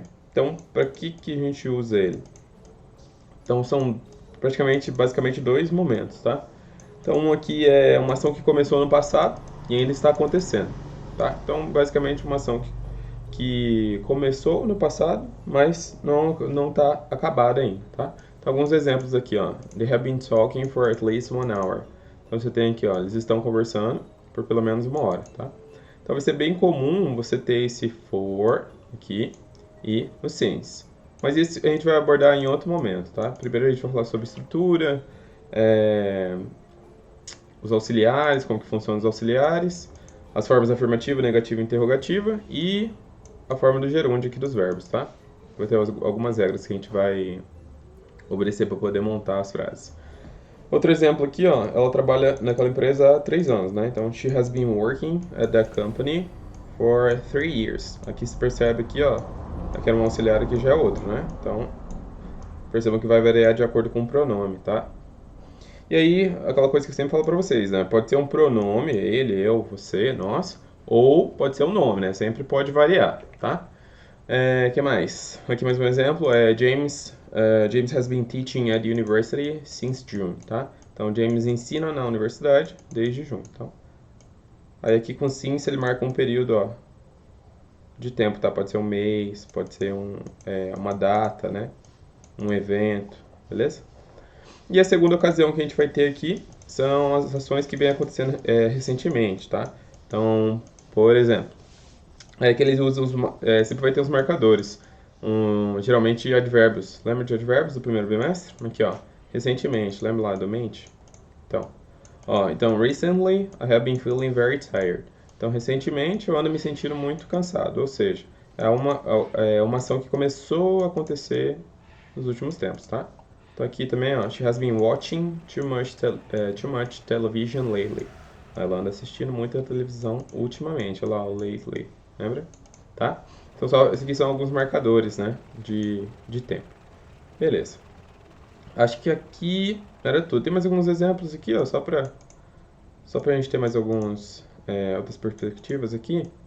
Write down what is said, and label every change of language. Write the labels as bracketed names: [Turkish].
[Portuguese] Então, para que a gente usa ele? Então, são basicamente 2 momentos, tá? Então, um aqui é uma ação que começou no passado e ainda está acontecendo, tá? Então, basicamente, uma ação que começou no passado, mas não está acabada ainda, tá? Então, alguns exemplos aqui, ó. [English] They have been talking for at least 1 hour. [Portuguese] Então, você tem aqui, ó, eles estão conversando por pelo menos 1 hora, tá? Então, vai ser bem comum você ter esse for aqui e o since. Mas isso a gente vai abordar em outro momento, tá? Primeiro a gente vai falar sobre estrutura, os auxiliares, como que funcionam os auxiliares, as formas afirmativa, negativa e interrogativa e a forma do gerúndio aqui dos verbos, tá? Vai ter algumas regras que a gente vai obedecer para poder montar as frases. Outro exemplo aqui, ó, ela trabalha naquela empresa há 3 anos, né? [English] Então, she has been working at that company for 3 years. [Portuguese] Aqui se percebe aqui, ó, aqui era um auxiliar, aqui já é outro, né? Então, percebam que vai variar de acordo com o pronome, tá? E aí, aquela coisa que eu sempre falo pra vocês, né? Pode ser um pronome, ele, eu, você, nós, ou pode ser um nome, né? Sempre pode variar, tá? Que mais? Aqui mais um exemplo, [English] James has been teaching at university since June, tá? [Portuguese] Então, James ensina na universidade desde junho, tá? Aí aqui com since ele marca um período, ó, de tempo, tá? Pode ser um mês, pode ser uma data, né? Um evento, beleza? E a segunda ocasião que a gente vai ter aqui são as ações que vem acontecendo recentemente, tá? Então, por exemplo, que eles usam sempre vai ter os marcadores, geralmente advérbios. Lembra de advérbios do primeiro bimestre? Aqui, ó, recentemente, lembra lá do mente? [English] Então, recently I have been feeling very tired. [Portuguese] Então, recentemente eu ando me sentindo muito cansado, ou seja, é uma ação que começou a acontecer nos últimos tempos, tá? Então aqui também, ó, [English] she has been watching too much television lately. [Portuguese] Ela anda assistindo muita televisão ultimamente, olha lá, o lately, lembra? Tá? Então esses aqui são alguns marcadores, né, de tempo. Beleza. Acho que aqui era tudo. Tem mais alguns exemplos aqui, ó, só pra gente ter mais outras perspectivas aqui.